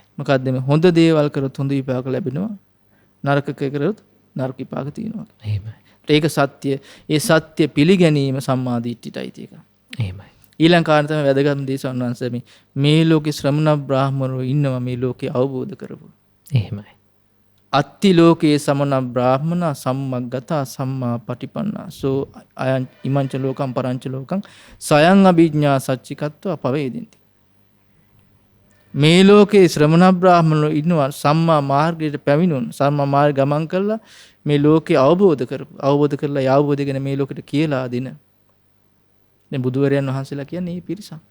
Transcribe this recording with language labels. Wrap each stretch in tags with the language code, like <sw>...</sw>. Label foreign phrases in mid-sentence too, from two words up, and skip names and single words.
<si>මොකද්ද මේ හොඳ දේවල් කරොත් හොඳ විපාක ලැබෙනවා. නරක කරොත් නරක විපාක තියෙනවා. එහෙමයි. ඒක සත්‍ය. ඒ සත්‍ය පිළිගැනීම සම්මා දිට්ඨියයි ඒක. එහෙමයි. ඊළඟ කාරණා තමයි වැදගත්ම දේ සම්වංශ මේ ලෝකේ ශ්‍රමණ බ්‍රාහ්මණෝ ඉන්නවා මේ ලෝකේ අවබෝධ කරපු. එහෙමයි.</si> <pi>අත්ති ලෝකේ සමන බ්‍රාහ්මණ සම්මග්ගත සම්මා පටිපන්නා සෝ අයං ඉමංච ලෝකම් පරංච ලෝකං සයං අභිඥා සච්චිකත්ව පවේදින්ති.</pi> <si>මේ ලෝකේ ශ්‍රමණ බ්‍රාහ්මණෝ ඉන්නවා සම්මා මාර්ගයට පැමිණුණු සම්මා මාර්ග ගමන් කළා මේ ලෝකේ අවබෝධ කරලා යාවබෝධ ගැන මේ ලෝකෙට කියලා දින. දැන් බුදුවරයන් වහන්සේලා කියන්නේ මේ පිරිසක්.</si>